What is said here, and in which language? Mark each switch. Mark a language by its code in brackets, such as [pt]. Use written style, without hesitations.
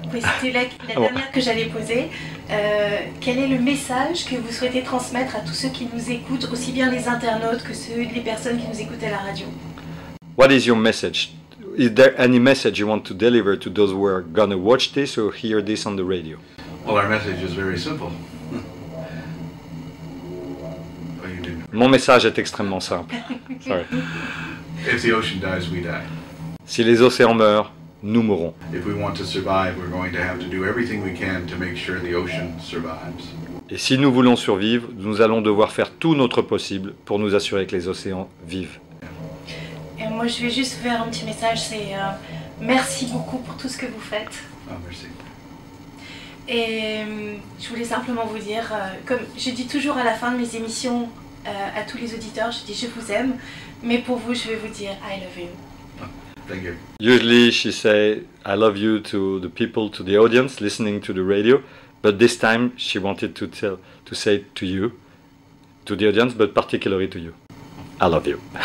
[fr] Oui, c'était la dernière que j'allais poser. Quel est le message que vous souhaitez transmettre à tous ceux qui nous écoutent, aussi bien les internautes que les personnes qui nous écoutent à la radio? [en] What is your message? Is there any message you want to deliver to those who are going to watch this or hear this on the radio? Well, our message is very simple. Oh, you didn't. [fr] Mon message est extrêmement simple. [en] Sorry. If the ocean dies, we die. [fr] Si les océans meurent, nous mourrons. [en] If we want to survive, we're going to have to do everything we can to make sure the ocean survives. [fr] Et si nous voulons survivre, nous allons devoir faire tout notre possible pour nous assurer que les océans vivent. Et moi, je vais juste faire un petit message, c'est merci beaucoup pour tout ce que vous faites. Oh, merci. Et je voulais simplement vous dire, comme je dis toujours à la fin de mes émissions à tous les auditeurs, je dis je vous aime, mais pour vous, je vais vous dire [en] I love you. Thank you. Usually she say I love you to the people, to the audience listening to the radio, but this time she wanted to say it to you, to the audience, but particularly to you. I love you.